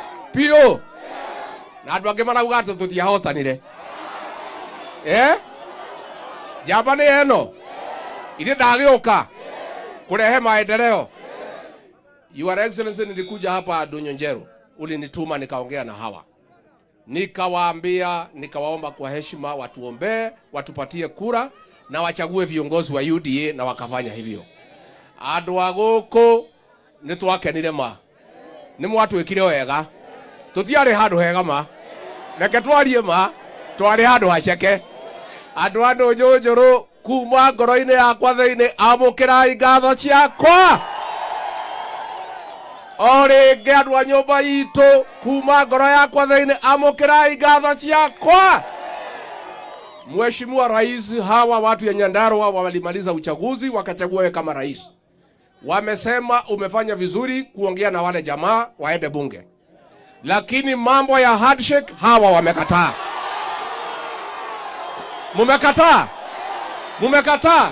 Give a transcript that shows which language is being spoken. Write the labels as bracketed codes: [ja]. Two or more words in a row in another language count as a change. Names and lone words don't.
[ki] Pio. Na andũ angĩ marauga atĩ tũtiahotanire. Jambani eno. Ile ndagĩũka kurehe maendeleo. [en] Your Excellency, [sw] nilikuja hapa Dunyonjero. Ulinituma nikaongea na hawa. Nikawaambia, nikawaomba kwa heshima watuombee, watupatie kura na wachague viongozi wa UDA, na wakafanya hivyo. [ki] Andũ a gũkũ nĩtwakenire ma. Nĩmwatwĩkire wega. Tũtiarĩ handũ hega ma. Reke twarie ma, twarĩ handũ haceke. Andũ a Ndũnyũnjũrũ kuma ngoro-inĩ yakwa thĩinĩ, amũkĩrai ngatho ciakwa. Orĩngĩ andũ a nyũmba itũ kuma ngoro yakwa thĩinĩ, amũkĩrai ngatho ciakwa. [sw] Mheshimiwa Rais, hawa watu ya Nyandarua walimaliza uchaguzi wakachagua wewe kama rais. Wamesema umefanya vizuri kuongea na wale jamaa waende bunge. Lakini mambo ya handshake hawa wamekataa. Mumekataa. Mumekataa.